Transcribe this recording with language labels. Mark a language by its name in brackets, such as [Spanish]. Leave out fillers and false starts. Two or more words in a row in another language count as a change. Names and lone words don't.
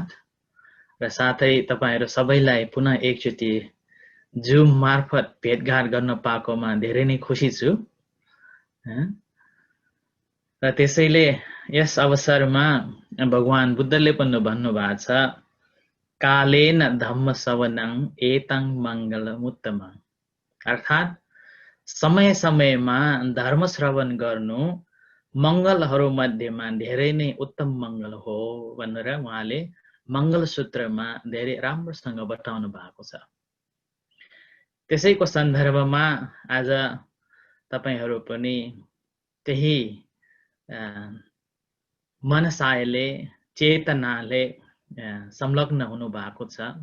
[Nepali] र साथै तपाईहरु सबैलाई पुनः एकचोटि जुम मार्फत भेटघाट गर्न पाएकोमा धेरै नै खुसी छु। र त्यसैले यस अवसरमा भगवान बुद्धले पनि भन्नुभएको छ, [Pali] कालेन धम्म सवनं एतं मंगलमुत्तम। [Nepali] अर्थात् समय समयमा धर्म श्रवण गर्नु मंगलहरू मध्येमा धेरै नै उत्तम मंगल हो भनेर उहाँले मंगल सूत्रमा धेरै राम्रोसँग बताउनु भएको छ। त्यसैको सन्दर्भमा आज तपाईहरु पनि त्यही मनसायले चेतनाले संलग्न हुनु भएको छ।